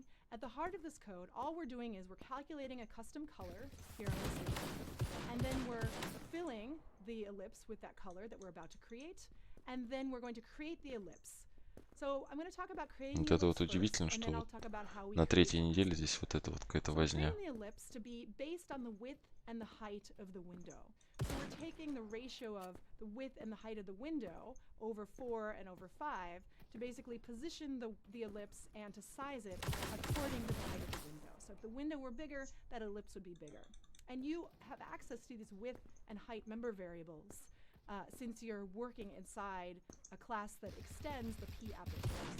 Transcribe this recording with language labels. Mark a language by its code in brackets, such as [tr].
[en] At the heart of this code, all we're doing is we're calculating a custom color here on the screen, and then we're filling the ellipse with that color that we're about to create, and then we're going to create the ellipse. So I'm going to talk about creating [ru] Вот это вот удивительно, что вот на третьей неделе здесь вот это вот какая-то возня. [en] the ellipse to be based on the width and the height of the window. So we're taking the ratio of the width and the height of the window over 4 and over 5 to basically position the ellipse and to size it according to the height of the window. So if the window were bigger, that ellipse would be bigger. And you have access to these width and height member variables since you're working inside a class that extends the papplet class.